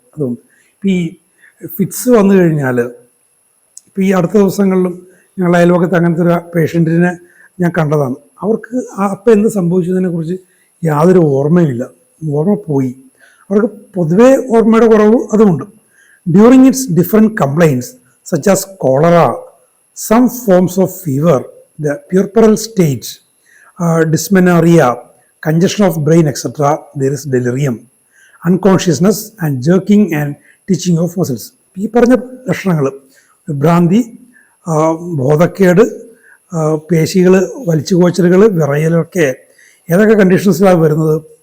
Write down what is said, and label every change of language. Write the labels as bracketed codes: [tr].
[ml] അതുകൊണ്ട് ഇപ്പോൾ ഈ ഫിറ്റ്സ് വന്നു കഴിഞ്ഞാൽ, ഇപ്പോൾ ഈ അടുത്ത ദിവസങ്ങളിലും ഞങ്ങളുടെ അയൽവക്കത്ത് അങ്ങനത്തെ ഒരു പേഷ്യൻറ്റിനെ ഞാൻ കണ്ടതാണ്. അവർക്ക് അപ്പം എന്ത് സംഭവിച്ചതിനെക്കുറിച്ച് യാതൊരു ഓർമ്മയുമില്ല, ഓർമ്മ പോയി. അവർക്ക് പൊതുവേ ഓർമ്മയുടെ കുറവ് അതുമുണ്ട്. [en] During its different complaints such as cholera, some forms of fever, the puerperal state, dysmenorrhea, congestion of brain, etc., there is delirium, unconsciousness and jerking and twitching of muscles. [ml] ഈ പറഞ്ഞ ലക്ഷണങ്ങൾ, വിഭ്രാന്തി, ബോധക്കേട്, പേശികൾ, വലിച്ചുകോച്ചലുകൾ, വിറയലൊക്കെ ഏതൊക്കെ കണ്ടീഷൻസിലാണ് വരുന്നത്?